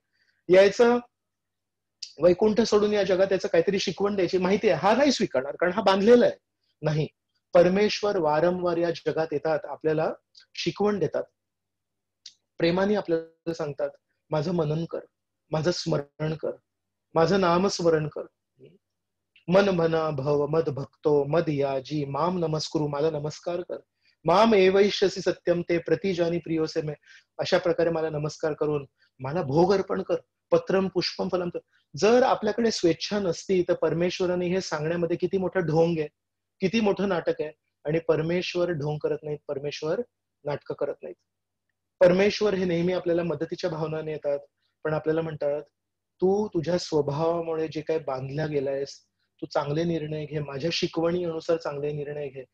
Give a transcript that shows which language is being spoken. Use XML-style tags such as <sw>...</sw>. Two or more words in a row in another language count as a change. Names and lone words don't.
<mr>यायचं वैकुंठ सोडून या जगात याचं काहीतरी शिकवण द्यायची, माहिती आहे हा नाही स्वीकारणार कारण हा बांधलेला आहे. नाही, परमेश्वर वारंवार या जगात येतात, आपल्याला शिकवण देतात, प्रेमाने आपल्याला सांगतात, माझं मनन कर, माझं स्मरण कर, माझं नामस्मरण कर,</mr> <sa>मन म्हणा भव मद भक्तो मद याजी माम नमस्कुरु,</sa> <mr>मला नमस्कार कर,</mr> <sa>माम एवैष्यसी सत्यम ते प्रतिजानी प्रियोसे मे,</sa> <mr>अशा प्रकारे मला नमस्कार करून मला भोग अर्पण कर,</mr> <sa>पत्रम पुष्पम फलम.</sa> <mr>जर आपल्याकडे स्वेच्छा नसती तर परमेश्वराने हे सांगण्यामध्ये किती मोठं ढोंग आहे, किती मोठं नाटक आहे. आणि परमेश्वर ढोंग करत नाहीत, परमेश्वर नाटकं करत नाहीत. परमेश्वर हे नेहमी आपल्याला मदतीच्या भावनाने येतात, पण आपल्याला म्हणतात, तू तुझ्या स्वभावामुळे जे काही बांधल्या गेलायस, तू चांगले निर्णय घे, माझ्या शिकवणी अनुसार चांगले निर्णय घे.</mr>